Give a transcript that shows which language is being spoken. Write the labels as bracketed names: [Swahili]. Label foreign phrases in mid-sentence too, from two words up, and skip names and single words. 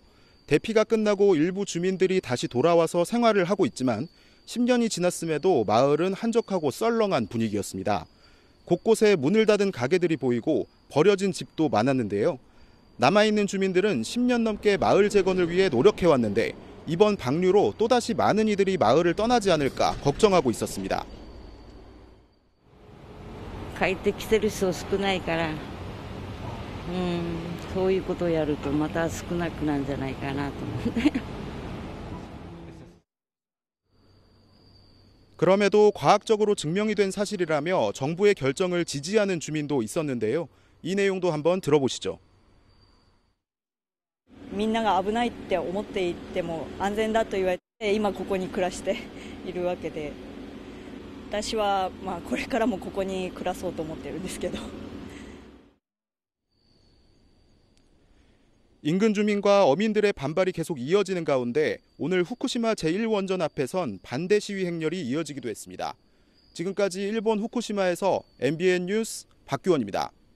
[Korean] 대피가 끝나고 일부 주민들이 다시 돌아와서 생활을 하고 있지만 10년이 지났음에도 마을은 한적하고 썰렁한 분위기였습니다. 곳곳에 문을 닫은 가게들이 보이고 버려진 집도 많았는데요. 남아있는 주민들은 10년 넘게 마을 재건을 위해 노력해왔는데 이번 방류로 또다시 많은 이들이 마을을 떠나지 않을까 걱정하고 있었습니다. [Japanese] 帰ってきてる人少ないから、そういうことをやるとまた少なくなるんじゃないかなと思って。 [Korean] 그럼에도 과학적으로 증명이 된 사실이라며 정부의 결정을 지지하는 주민도 있었는데요. 이 내용도 한번 들어보시죠. [Japanese] みんなが危ないって思っていても安全だと言われて今ここに暮らしているわけで、私はこれからもここに暮らそうと思ってるんですけど。 [Korean] 인근 주민과 어민들의 반발이 계속 이어지는 가운데 오늘 후쿠시마 제1원전 앞에선 반대 시위 행렬이 이어지기도 했습니다. 지금까지 일본 후쿠시마에서 MBN 뉴스 박규원입니다.